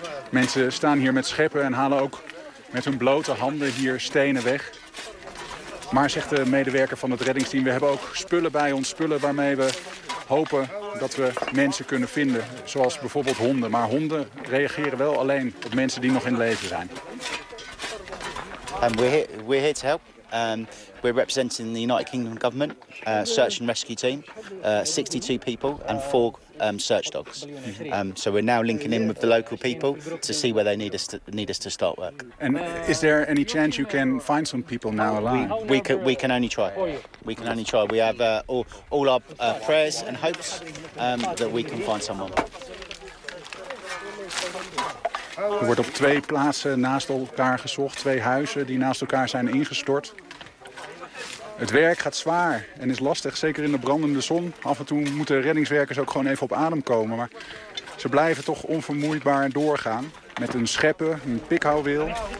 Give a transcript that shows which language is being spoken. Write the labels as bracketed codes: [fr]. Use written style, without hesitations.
[nl] Mensen staan hier met scheppen en halen ook met hun blote handen hier stenen weg. Maar zegt de medewerker van het reddingsteam, we hebben ook spullen bij ons, spullen waarmee we hopen dat we mensen kunnen vinden, zoals bijvoorbeeld honden. Maar honden reageren wel alleen op mensen die nog in leven zijn. [en] We're here to help. We're representing the United Kingdom government search and rescue team, 62 people and 4 search dogs. So we're now linking in with the local people to see where they need us to start work. And is there any chance you can find some people now alive? We can only try. We can only try. We have all our prayers and hopes that we can find someone. [nl] Er wordt op twee plaatsen naast elkaar gezocht, twee huizen die naast elkaar zijn ingestort. Het werk gaat zwaar en is lastig, zeker in de brandende zon. Af en toe moeten reddingswerkers ook gewoon even op adem komen. Maar ze blijven toch onvermoeibaar doorgaan met hun scheppen, hun pikhouwwiel.